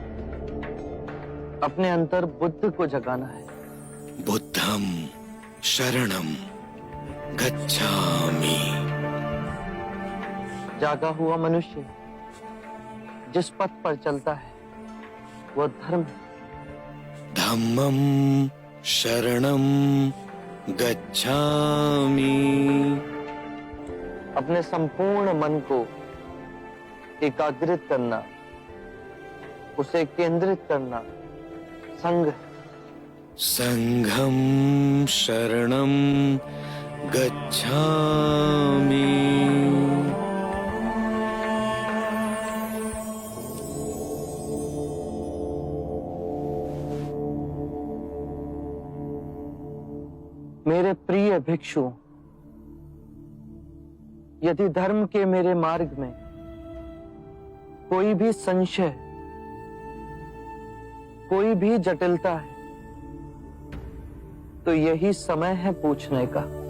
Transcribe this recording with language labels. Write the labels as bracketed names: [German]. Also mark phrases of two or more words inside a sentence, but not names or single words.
[Hindi] अपने अंतर बुद्ध को जगाना है। [Pali] बुद्धम शरणम गच्छामि। [Hindi] जागा हुआ मनुष्य जिस पथ पर चलता है वो धर्म है। [Pali] धम्मम शरणम गच्छामि। [Hindi] अपने संपूर्ण मन को एकाग्रित करना, उसे केंद्रित करना संघ है। [Pali] संघम शरणम गच्छामि। [Hindi] मेरे प्रिय भिक्षु, यदि धर्म के मेरे मार्ग में कोई भी संशय, कोई भी जटिलता है तो यही समय है पूछने का।